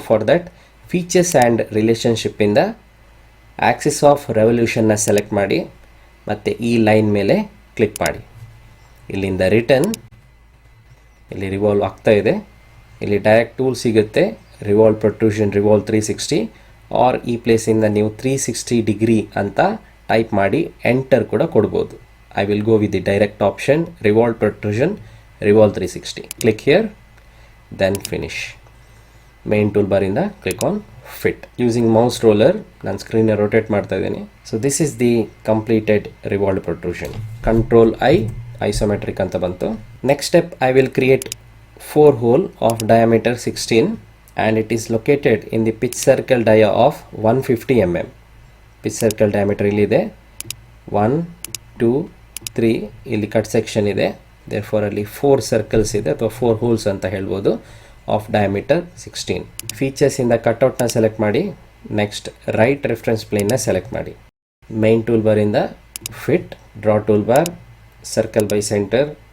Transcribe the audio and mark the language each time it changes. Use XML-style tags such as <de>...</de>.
<kn>For that features and ರಿಲೇಷನ್ಶಿಪ್ಪಿಂದ Axis of ರೆವಲ್ಯೂಷನ್ನ select ಮಾಡಿ ಮತ್ತು ಈ ಲೈನ್ ಮೇಲೆ ಕ್ಲಿಕ್ ಮಾಡಿ. ಇಲ್ಲಿಂದ ರಿಟರ್ನ್, ಇಲ್ಲಿ ರಿವಾಲ್ವ್ ಆಗ್ತಾ ಇದೆ. ಇಲ್ಲಿ ಡೈರೆಕ್ಟ್ ಟೂಲ್ ಸಿಗುತ್ತೆ, ರಿವಾಲ್ವ್ ಪ್ರೊಟ್ರೂಷನ್, ರಿವಾಲ್ವ್ 360, ಆರ್ ಈ ಪ್ಲೇಸಿಂದ ನೀವು 360 ಡಿಗ್ರಿ ಅಂತ ಟೈಪ್ ಮಾಡಿ ಎಂಟರ್ ಕೂಡ ಕೊಡ್ಬೋದು.</kn> <en>I will go with the direct option, revolve protrusion, revolve 360. Click here, then finish. Main toolbar in the click on fit. Using mouse roller,</en> <kn>ನಾನು screen rotate ಮಾಡ್ತಾ ಇದ್ದೀನಿ.</kn> <en>So this is the completed revolved protrusion. Control I, isometric</en> <kn>ಅಂತ ಬಂತು.</kn> <en>Next step, I will create 4 hole of diameter 16 and it is located in the pitch circle dia of 150 mm.</en> <kn>Pitch circle diameter ಇಲ್ಲಿದೆ. 1, 2, 3 ಇಲ್ಲಿ cut section ಇದೆ. Therefore ಅಲ್ಲಿ 4 circles ಇದೆ ಅಥವಾ 4 holes ಅಂತ ಹೇಳ್ಬೋದು. Of diameter 16. ಫೀಚರ್ಸಿಂದ ಕಟ್ಔಟ್ನ ಸೆಲೆಕ್ಟ್ ಮಾಡಿ, ನೆಕ್ಸ್ಟ್ ರೈಟ್ ರೆಫರೆನ್ಸ್ ಪ್ಲೇನ್ನ ಸೆಲೆಕ್ಟ್ ಮಾಡಿ. Main tool ಬಾರಿಂದ fit, draw tool bar, circle by centre.</kn>